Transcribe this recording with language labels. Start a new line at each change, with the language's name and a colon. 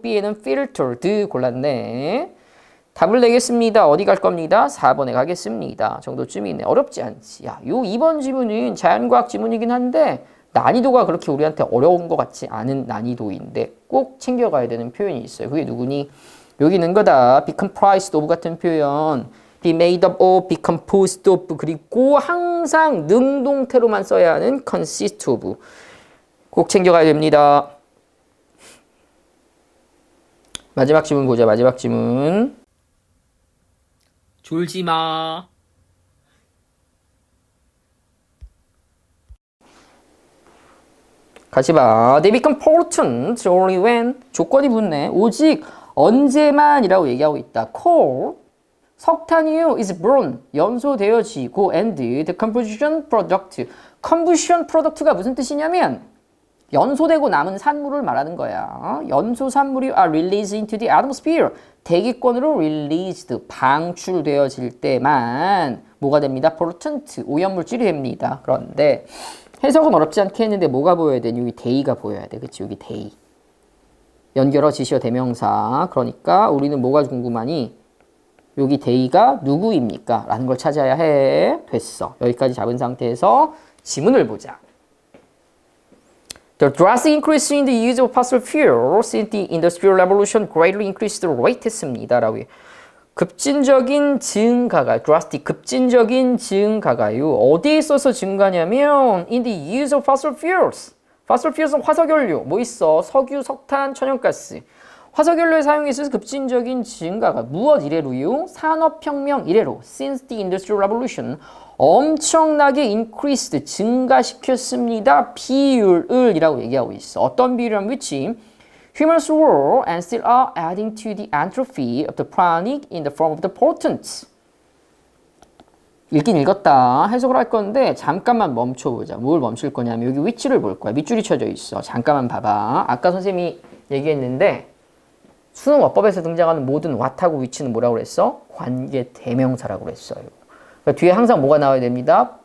Korean: B에는 filtered 골랐네. 답을 내겠습니다. 어디 갈 겁니다? 4번에 가겠습니다. 정도쯤이네. 어렵지 않지. 야, 요 2번 지문은 자연과학 지문이긴 한데 난이도가 그렇게 우리한테 어려운 것 같지 않은 난이도인데 꼭 챙겨가야 되는 표현이 있어요. 그게 누구니? 여기 있는 거다.
English: be comprised of
Korean: 같은 표현,
English: be made up of, be composed of,
Korean: 그리고 항상 능동태로만 써야 하는
English: consist of.
Korean: 꼭 챙겨가야 됩니다. 마지막 지문 보자. 마지막 지문. 졸지 마. 같이 봐.
English: They become potent only when,
Korean: 조건이 붙네. 오직 언제만이라고 얘기하고 있다.
English: Coal,
Korean: 석탄이요,
English: is burned,
Korean: 연소되어지고,
English: and the combustion product.
Korean: combustion product가 무슨 뜻이냐면 연소되고 남은 산물을 말하는 거야. 연소 산물이
English: are released into the atmosphere.
Korean: 대기권으로 released, 방출되어질 때만 뭐가 됩니다? potent, 오염물질이 됩니다. 그런데 해석은 어렵지 않게 했는데 뭐가 보여야 돼? 여기 대의가 보여야 돼. 그치? 여기 대의. 연결어 지시어 대명사. 그러니까 우리는 뭐가 궁금하니? 여기 대의가 누구입니까? 라는 걸 찾아야 해. 됐어. 여기까지 잡은 상태에서 지문을 보자.
English: The drastic increase in the use of fossil fuel since the Industrial Revolution greatly increased the rate
Korean: 했습니다. 라고 급진적인 증가가, drastic, 급진적인 증가가요. 어디에 있어서 증가냐면
English: in the use of fossil fuels.
Korean: fossil fuels은 화석연료. 뭐 있어? 석유, 석탄, 천연가스. 화석연료의 사용에 있어서 급진적인 증가가 무엇 이래로요? 산업혁명 이래로.
English: Since the Industrial Revolution
Korean: 엄청나게
English: increased,
Korean: 증가시켰습니다. 비율을 이라고 얘기하고 있어.
English: 어떤 비율이라면 which humans were and still are adding to the entropy of the planet in the form of the pollutants.
Korean: 읽긴 읽었다. 해석을 할 건데 잠깐만 멈춰보자. 뭘 멈출 거냐면 여기 위치를 볼 거야. 밑줄이 쳐져 있어. 잠깐만 봐봐. 아까 선생님이 얘기했는데 수능 어법에서 등장하는 모든 what하고 위치는 뭐라고 그랬어? 관계 대명사라고 그랬어요. 그러니까 뒤에 항상 뭐가 나와야 됩니다?